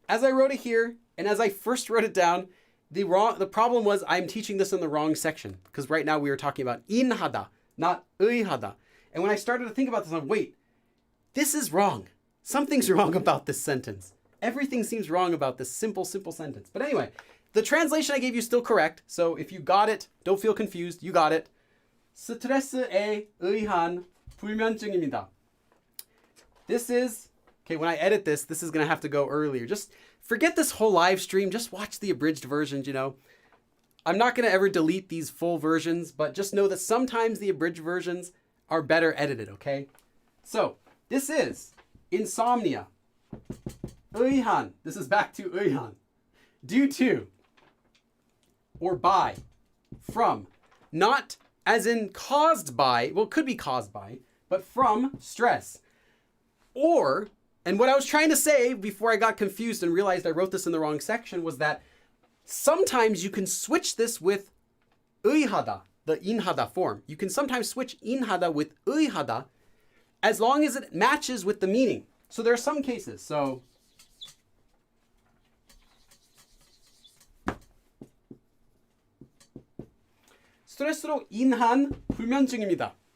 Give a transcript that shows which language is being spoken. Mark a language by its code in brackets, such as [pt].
[en] As I wrote it here, and as I first wrote it down, the problem was I'm teaching this in the wrong section, because right now we were talking about 인하다, not 의하다. And when I started to think about this, I'm like, wait, this is wrong. Something's wrong about this sentence. Everything seems wrong about this simple sentence. But anyway, the translation I gave you is still correct. So if you got it, don't feel confused. You got it. [ko] 스트레스에 의한 불면증입니다. [en] This is, okay, when I edit this is going to have to go earlier. Just forget this whole live stream. Just watch the abridged versions, you know. I'm not going to ever delete these full versions, but just know that sometimes the abridged versions are better edited, okay? So, this is insomnia. 의한. This is back to 의한. Due to, or by, from, not as in caused by, well, it could be caused by, but from stress. Or, and what I was trying to say before I got confused and realized I wrote this in the wrong section was that sometimes you can switch this with 의하다, the 인하다 form. You can sometimes switch 인하다 with 의하다 as long as it matches with the meaning. So there are some cases. [ko] So, 스트레스로 인한 불면증입니다.